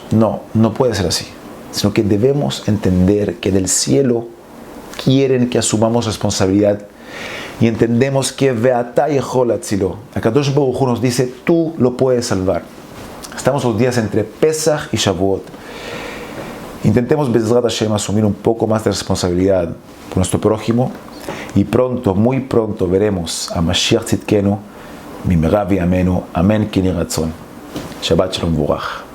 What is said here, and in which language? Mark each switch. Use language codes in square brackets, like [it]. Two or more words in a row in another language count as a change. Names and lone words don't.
[es] No, no puede ser así, sino que debemos entender que del cielo quieren que asumamos responsabilidad y entendemos que [he] ואתה יכול להצילו. הקדוש ברוך הוא [es] nos dice, tú lo puedes salvar. Estamos los días entre Pesach y Shavuot. Intentemos [he] בעזרת השם [es] asumir un poco más de responsabilidad por nuestro prójimo y pronto, muy pronto veremos a [he] משיח צדקנו במהרה בימינו אמן כן יהי רצון. שבת שלום ומבורך.